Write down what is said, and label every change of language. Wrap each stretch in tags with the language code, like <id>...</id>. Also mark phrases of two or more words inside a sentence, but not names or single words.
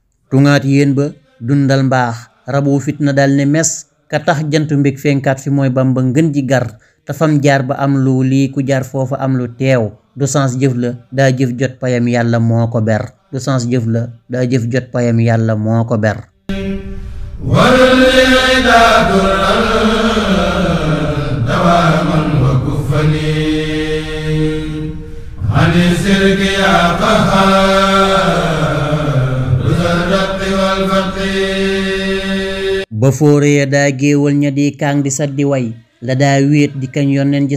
<wo>Tungaat yéen ba, dundal mbaax, rabu fitna dal ne mes, ka tax jantu mbég fenkaat fi mooy Bamba ngën ji gar, te fam jaar ba am lu lii ku jaar foofa am lu teew, du sens jëf la, daa jëf jot payam Yàlla moo ko ber, du sens jëf la, daa jëf jot payam Yàlla moo ko ber.</wo> <ar>وللعدا درا دواما وكفني عن الشرك يا قهار ذا الرق والفقر.</ar> <wo>Ba fóore ya daa géewal ña di kaang di sat di way, la daa wéet di kañ yonneen ji</wo>